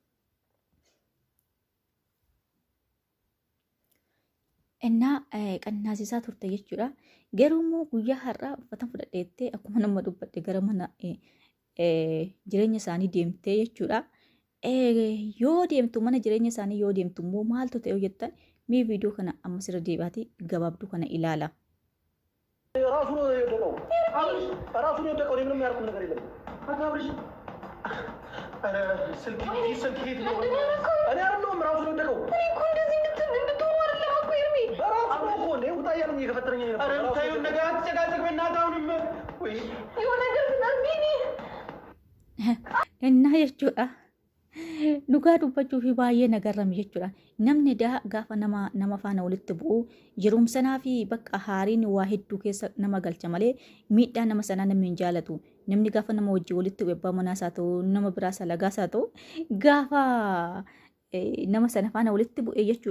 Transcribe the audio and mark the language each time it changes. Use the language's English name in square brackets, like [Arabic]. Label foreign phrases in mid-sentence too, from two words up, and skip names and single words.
[Oromo] Innaa qannaasisaa turte jechuudha. Garuu immoo guyyaa har'aa uffata fudhadheettee akkuma nama dubbadhe gara mana jireenya isaanii deemtee jechuudha. Yoo deemtu mana jireenya isaanii yoo deemtu immoo maaltu ta'e jettan mee viidiyoo kana ammas irra deebi'aatii gabaabduu kana ilaala. [Amharic] ራሱን የወደቀው ምንም ያልኩት ነገር የለም። አብርሽ ስልክ ሄድ ነው እኔ አይደለሁም ራሱን የወደቀው። እኔ እኮ እንደዚህ እንድትሆኑ አይደለም እኮ ኤርሚ ራሱ እኮ ነው ውጣ እያለኝ እየገፈተረኝ ነበር። ኧረ ታዩ ነገር አትጨቃጨቅ በእናትህ። አሁንም ወይ የሆነ ነገር ምናምን [Oromo] እና jechuudha. Dhugaa dubbachuu fi baay'ee nagarrame jechuudha. Namni gaafa nama faana walitti bu'u jirumsanaa fi bakka haariin waa hedduu keessa nama galcha malee miidhaa nama sanaa namni hin jaalatu. Namni gaafa nama wajjin walitti bu'u abbaa manaas haa ta'u nama biraas alagaas haa ta'u gaafa nama sana faana walitti bu'ee jechuudha.